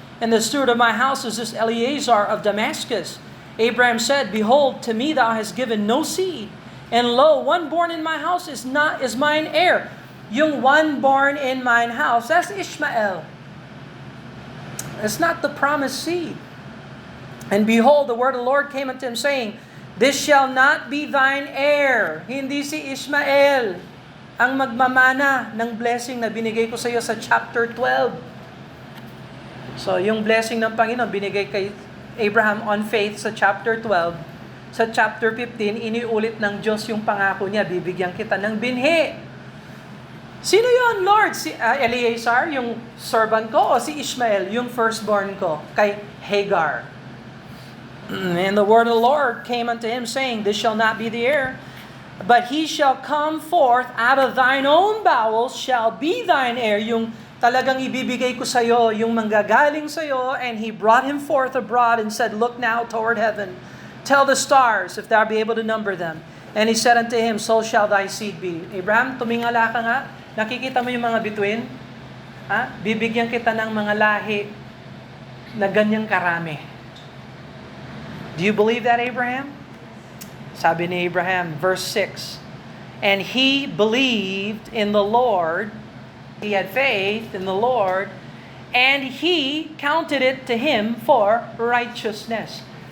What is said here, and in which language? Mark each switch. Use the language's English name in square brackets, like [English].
[English] And the steward of my house is this Eleazar of Damascus. Abraham said, Behold, to me thou hast given no seed, and lo, one born in my house is mine heir. Yung one born in mine house, that's Ishmael. It's not the promised seed. And behold, the word of the Lord came unto him, saying, This shall not be thine heir. [Filipino] Hindi si Ishmael ang magmamana ng blessing na binigay ko sa iyo sa chapter 12. So, yung blessing ng Panginoon binigay kay Abraham on faith sa chapter 12. Sa chapter 15, iniulit ng Diyos yung pangako niya, bibigyan kita ng binhi. Sino yon, Lord? Si Eleazar, yung servant ko, o si Ishmael, yung firstborn ko, kay Hagar? [English] And the word of the Lord came unto him, saying, This shall not be the heir, but he shall come forth out of thine own bowels, shall be thine heir. [Filipino] Yung talagang ibibigay ko sa iyo, yung manggagaling sa iyo. [English] And he brought him forth abroad and said, Look now toward heaven, tell the stars, if thou be able to number them. And he said unto him, So shall thy seed be. [Filipino] Abraham, tumingala ka nga. Nakikita mo yung mga bituin? Bibigyan kita ng mga lahi na ganyang karami. [English] Do you believe that, Abraham? [Filipino] Sabi ni Abraham, [English] verse 6, And he believed in the Lord, he had faith in the Lord, and he counted it to him for righteousness.